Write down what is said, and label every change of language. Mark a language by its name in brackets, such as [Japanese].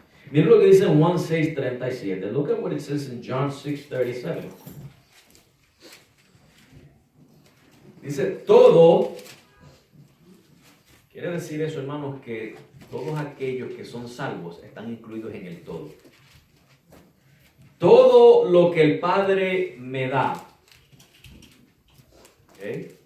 [Spanish] Miren lo que dice en Juan 6:37. [English] Look at what it says in John 6:37. [Spanish] Dice, todo, quiere decir eso, hermanos, que todos aquellos que son salvos están incluidos en el todo. Todo lo que el Padre me da, ¿okay?